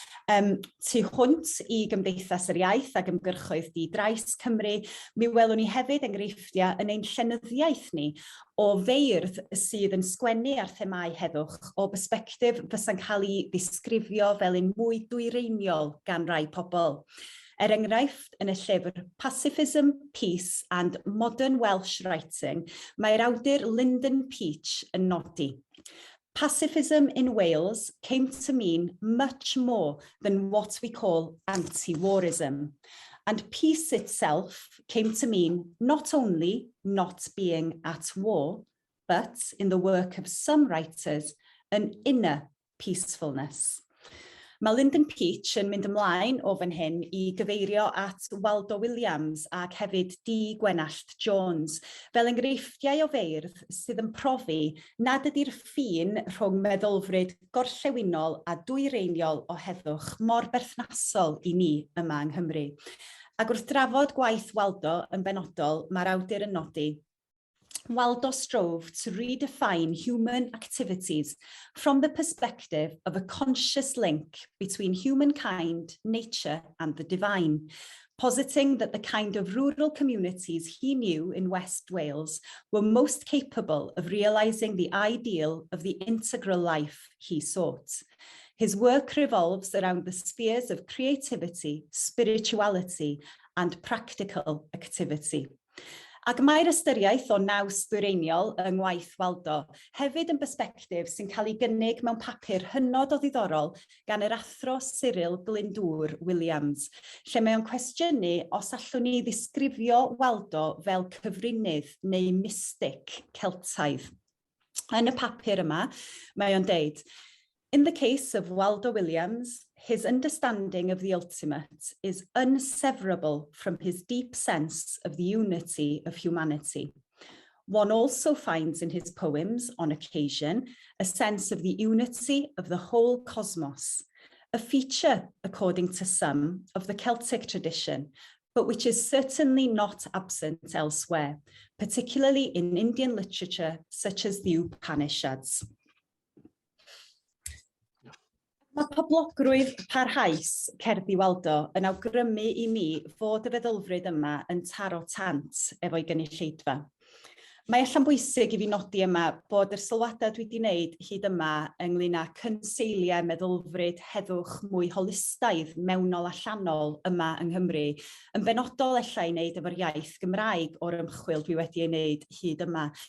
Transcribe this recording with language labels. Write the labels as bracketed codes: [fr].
[cy] Tu hwnt I Gymdeithas yr Iaith ac ymgyrchoedd di-drais Cymru, mi welwn ni hefyd enghreifftiau yn ein llenyddiaeth ni o feirdd sydd yn sgwennu ar themau heddwch o bersbectif fysa'n cael ei ddisgrifio fel un mwy dwyreiniol gan rai pobl. Enghraifft yn y llyfr Pacifism, Peace and Modern Welsh Writing, mae'r awdur Lyndon Peach yn nodi. [en] Pacifism in Wales came to mean much more than what we call anti-warism. And peace itself came to mean not only not being at war, but, in the work of some writers, an inner peacefulness. [cy] Mae Lyndon Peach yn mynd ymlaen o fan hyn I gyfeirio at Waldo Williams ac hefyd D. Gwenallt Jones fel enghreifftiau o feirdd sydd yn profi nad ydy'r ffin rhwng meddylfryd gorllewinol a dwyreiniol o heddwch mor berthnasol I ni yma yng Nghymru. Ac wrth drafod gwaith Waldo yn benodol, mae'r awdur yn nodi [en] Waldo strove to redefine human activities from the perspective of a conscious link between humankind, nature, and the divine, positing that the kind of rural communities he knew in West Wales were most capable of realising the ideal of the integral life he sought. His work revolves around the spheres of creativity, spirituality, and practical activity. [cy] Ac mae'r ystyriaeth o naws dwyreiniol yng ngwaith Waldo hefyd yn bersbectif sy'n cael ei gynnig mewn papur hynod o ddiddorol gan yr athro Cyril Glyndŵr Williams, lle mae o'n cwestiynu os allwn ni ddisgrifio Waldo fel cyfrinydd neu mystic Celtaidd. Yn y papur yma, mae o'n deud, [en] In the case of Waldo Williams, his understanding of the ultimate is inseverable from his deep sense of the unity of humanity. One also finds in his poems, on occasion, a sense of the unity of the whole cosmos, a feature, according to some, of the Celtic tradition, but which is certainly not absent elsewhere, particularly in Indian literature such as the Upanishads. [cy] Mae poblogrwydd parhaus cerddi Waldo yn awgrymu I mi fod y feddylfryd yma yn taro tant efo'i gynulleidfa. Mae allan bwysig I fi nodi yma bod yr sylwadau dwi wedi wneud hyd yma ynglŷn â cynseiliau meddylfryd heddwch mwy holistaidd mewnol a llanol yma yng Nghymru yn benodol ella I wneud efo'r iaith Gymraeg o'r ymchwil dwi wedi ei wneud hyd yma.